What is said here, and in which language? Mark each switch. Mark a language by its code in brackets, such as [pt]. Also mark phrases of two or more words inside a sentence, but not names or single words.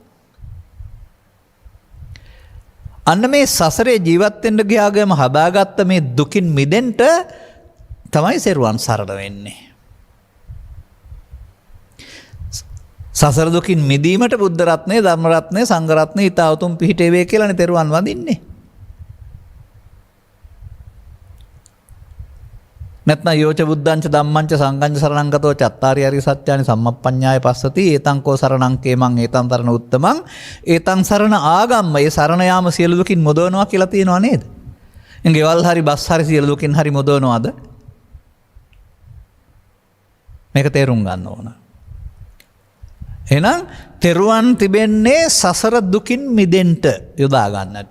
[si] අන්න මේ සසරේ ජීවත් වෙන්න ගියාගම හදාගත්ත මේ දුකින් මිදෙන්න තමයි සරුවන් සරණ වෙන්නේ. සසර දුකින් මිදීමට බුද්ධ රත්නය, ධර්ම රත්නය, සංඝ රත්නය ඊට උතුම් පිහිටේ වේ කියලානේ තෙරුවන් වඳින්නේ. [pi] නැත්නම් යෝච බුද්ධංච ධම්මංච සංඝංච සරණං ගතෝ චත්තාරි හරි සත්‍යානි සම්මප්පඤ්ඤාය පස්සති ඒතං කෝ සරණං කේමං ඒතං තරණ උත්තමං ඒතං සරණ ආගම්ම [si] ඒ සරණ යාම සියලු දුකින් මොදවනවා කියලා තියෙනවා නේද? ගෙවල් හරි බස් හරි සියලු දුකින් හරි මොදවනවාද? මේක තේරුම් ගන්න ඕන. එහෙනම් තෙරුවන් තිබෙන්නේ සසර දුකින් මිදෙන්න යොදා ගන්නට.